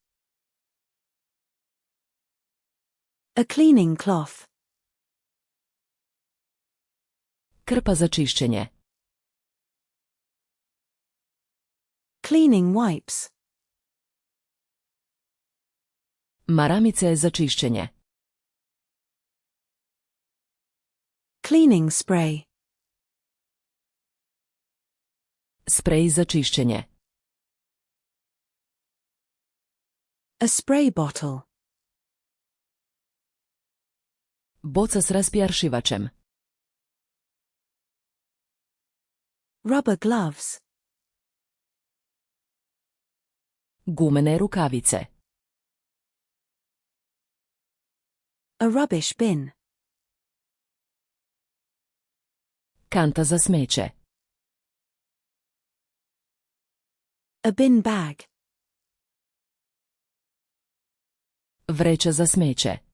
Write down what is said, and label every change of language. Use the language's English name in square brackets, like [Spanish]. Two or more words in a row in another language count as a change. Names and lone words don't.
[English] A cleaning cloth. [Croatian] Krpa za čišćenje. [English] Cleaning wipes. [Croatian] Maramice za čišćenje. [English] Cleaning spray. [Croatian] Sprej za čišćenje. [English] A spray bottle. [Croatian] Boca s raspjaršivačem. [English] Rubber gloves. [Croatian] Gumene rukavice. [English] A rubbish bin. [Croatian] Kanta za smeće. [English] A bin bag. [Croatian] Vreća za smeće.